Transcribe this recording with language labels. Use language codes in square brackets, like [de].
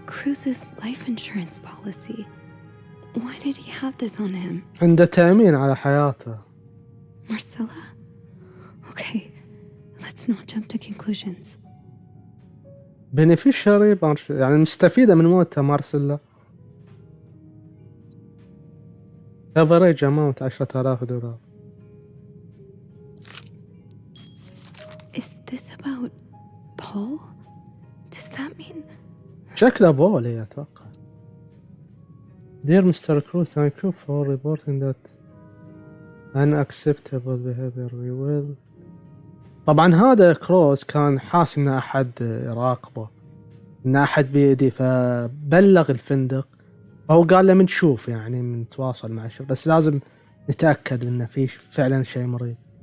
[en] Cruz's life insurance policy. Why did he have this on him? [ar] عنده تأمين على حياته. [en] Marcella? Okay, let's not jump to conclusions. [ar] بينيفيشري يعني مستفيدة من موته مارسيلا. [en] Average amount $10,000. Is this about Paul? Does that mean... [ar] شكله بولي اتوقع. [en] Dear Mr. Cruz, thank you for reporting that unacceptable behavior. We will. [ar] طبعا هذا كروز كان حاس ان احد يراقبه، ان احد بيدي، فبلغ الفندق او قال له منشوف يعني منتواصل مع الشرطة، بس لازم نتأكد انه في فعلا شيء مريض.